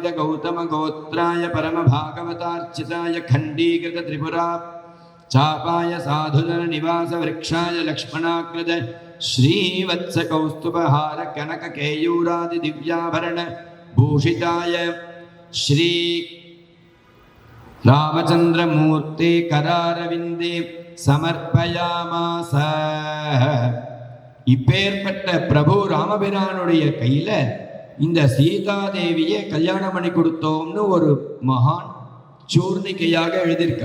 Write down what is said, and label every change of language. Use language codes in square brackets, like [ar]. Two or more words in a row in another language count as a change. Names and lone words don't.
[sa] गौतम गोत्राय परम भागवतार्चिताय खंडीकृत त्रिपुरा चापाय साधुजन निवास वृक्षाय लक्ष्मणाकृत श्रीवत्स कौस्तुभहार कनक केयूरादि दिव्याभरण भूषिताय श्री रामचन्द्रमूर्ति करारविन्दे समर्पयामास. [ta] இப்பேற்பட்ட பிரபு ராமபிரானுடைய கையில இந்த சீதாதேவியை கல்யாணம் பண்ணி கொடுத்தோம்னு ஒரு மகான் சூர்ணிகையாக எழுதியிருக்க.